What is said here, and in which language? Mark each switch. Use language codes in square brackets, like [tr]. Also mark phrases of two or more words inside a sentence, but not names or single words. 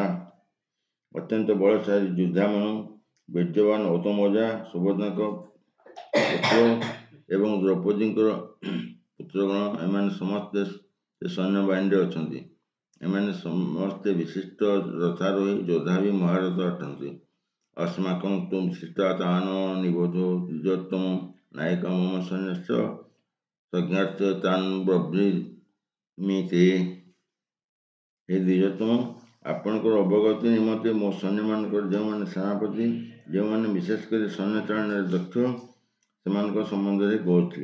[or] ଅତ୍ୟନ୍ତ ବଳଶାଳୀ ଯୁଧାମନ, ବୀର୍ଯ୍ୟବାନ୍, ଉତ୍ତମୌଜା, ସୁଭଦ୍ରାଙ୍କ ପୁତ୍ର ଏବଂ ଦ୍ରୌପଦୀଙ୍କର ପୁତ୍ରଗଣ, ଏମାନେ ସମସ୍ତେ ସେ ସୈନ୍ୟବାହିନୀରେ ଅଛନ୍ତି। ଏମାନେ ସମସ୍ତେ ବିଶିଷ୍ଟ ରଥାରୋହୀ ଯୋଦ୍ଧା ବି ମହାରଥ ଅଟନ୍ତି। [sa] अस्माकं तु विशिष्टातान् निबोधो द्विଜୋତ୍ତମ ନାୟକ ମମ ସୈନ୍ୟସ୍ୟ ସଂଜ୍ଞାର୍ଥ ତାନ୍ ବ୍ରବୀମି ତେ। [or] ହେ ଦ୍ୱିଜୋତ୍ତମ, ଆପଣଙ୍କର ଅବଗତି ନିମନ୍ତେ ମୋ ସୈନ୍ୟମାନଙ୍କର ଯେଉଁମାନେ ସେନାପତି, ଯେଉଁମାନେ ବିଶେଷ କରି ସୈନ୍ୟଚାଳନାରେ ଦକ୍ଷ, ସେମାନଙ୍କ ସମ୍ବନ୍ଧରେ କହୁଛି।